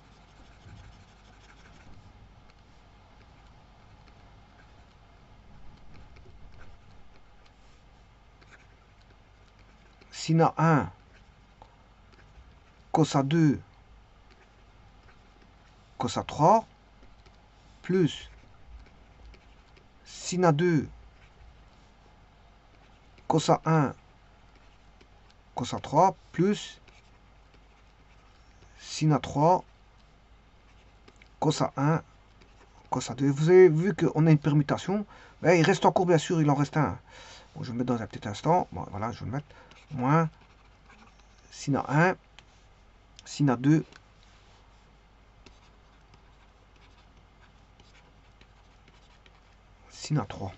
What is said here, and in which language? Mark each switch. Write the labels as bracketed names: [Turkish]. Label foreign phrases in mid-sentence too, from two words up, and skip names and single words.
[French] Sina 1, Cosa 2, Cosa 3, plus Sina 2, Cosa 1, Cosa 3, plus Sina 3, Cosa 1, Cosa 2. Vous avez vu qu'on a une permutation. Mais il reste encore, bien sûr, il en reste un. Bon, je vais le mettre dans un petit instant. Bon, voilà, je vais le mettre. Moins Sina 1, Sina 2, Sina 3.